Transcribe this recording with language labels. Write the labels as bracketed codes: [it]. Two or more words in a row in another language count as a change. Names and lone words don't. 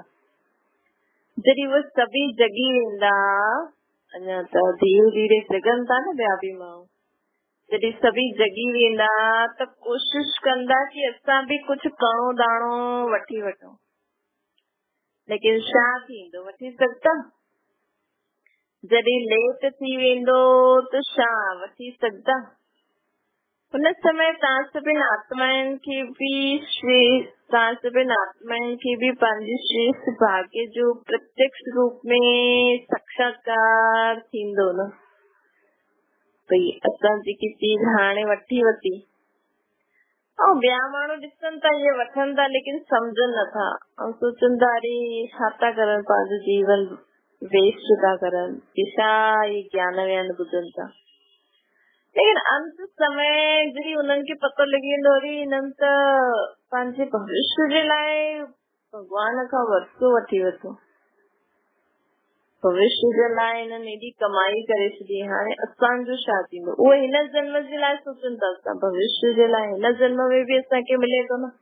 [sd] जॾहिं उहे सभी जगी वेंदा, अञा त धीरे धीरे जगनि था न ॿिया बि माण्हू, जॾहिं सभी जगी वेंदा त कोशिश कंदा कि असां बि कुझु कणो दाणो वठी वठूं, लेकिन छा थींदो वठी सघंदा। जॾहिं लेट थी वेंदो त छा वठी सघंदा। हुन समय तव्हां सभिनि आत्माउनि खे बि पंहिंजे श्रेष्ठ भाग्य जो प्रत्यक्ष रूप में साक्षात्कार थींदो न। भई असां जेकी चीज हाणे वठी वरिती ऐं ॿिया माण्हू ॾिसनि था इहे वठनि था लेकिन सम्झनि नथा ऐं सोचनि था अरे छा था करनि, पंहिंजो जीवन वेस्ट था करनि, कि छा इहे ज्ञान व्यान ॿुधनि था। लेकिन अंत समय जॾहिं उन्हनि खे पतो लॻी वेंदो अरे इन्हनि त पंहिंजे भविष्य जे लाइ भॻवान खां वरसो वठी वरितो, भविष्य जे लाइ हिननि एॾी कमाई करे छॾी, हाणे असांजो छा थींदो। उहे हिन जन्म जे लाइ सोचनि था, असां भविष्य जे लाइ हिन जन्म में बि असांखे मिले थो न।